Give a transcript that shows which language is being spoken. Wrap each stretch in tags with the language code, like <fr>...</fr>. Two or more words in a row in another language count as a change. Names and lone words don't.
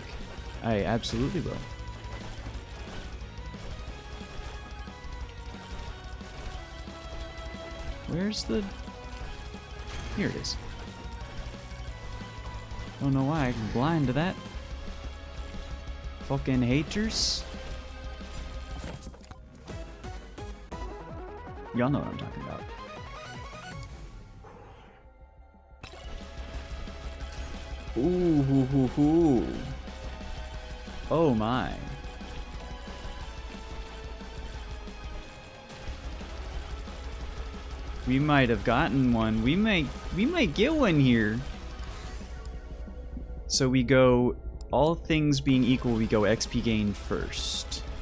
<en>I absolutely will. Where's the... Here it is. Don't know why I'm blind to that. Fucking haters. Y'all know what I'm talking about. Ooh, hoo, hoo, hoo. Oh my. We might have gotten one. We might get one here. So we go, all things being equal, we go XP gain first.</en>